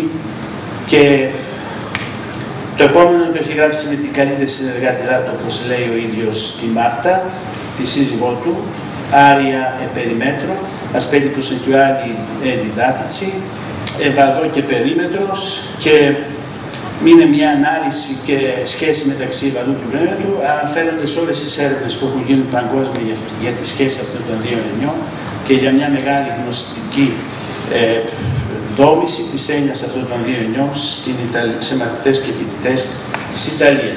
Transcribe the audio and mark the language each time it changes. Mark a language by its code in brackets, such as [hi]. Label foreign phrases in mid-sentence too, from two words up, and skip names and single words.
[el] Και το επόμενο το έχει γράψει με την καλύτερη συνεργάτηρά του, όπως λέει ο ίδιος, τη Μάρτα, τη σύζυγό του, Άρια Περιμέτρο, [it] aspetti concettuali e didattici, [el] Βαδό και Περίμετρος, και είναι μια ανάλυση και σχέση μεταξύ Βαδού και Περίμετρου. Αναφέρονται σε όλες τις έρευνες που έχουν γίνει παγκόσμια για τη σχέση αυτών των δύο ενιών και για μια μεγάλη γνωστική δόμηση της έννοιας αυτών των δύο ενιών σε μαθητές και φοιτητές της Ιταλίας.